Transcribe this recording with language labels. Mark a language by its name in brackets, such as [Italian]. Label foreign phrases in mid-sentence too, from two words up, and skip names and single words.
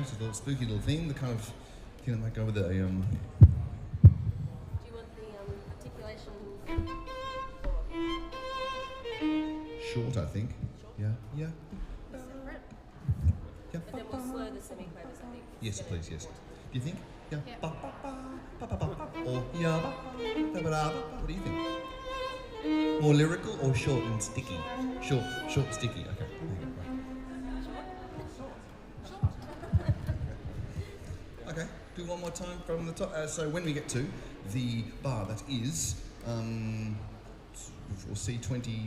[English] It's a little spooky little thing, the kind of thing that might go with the Do you want the articulation? short, I think. Yeah, yeah. Separate? Yeah. But then we'll slow the semiquavers, I think. Yes, instead. please, yes. Do you think? Yeah. Yeah. Ba, ba, ba, ba, ba, ba, ba. Or yeah, ba, ba, ba, ba. What do you think? More lyrical or short and sticky? Short, sticky. Okay. There you go. Right. Okay. Do one more time from the top. So when we get to the bar, that is, we'll see 20.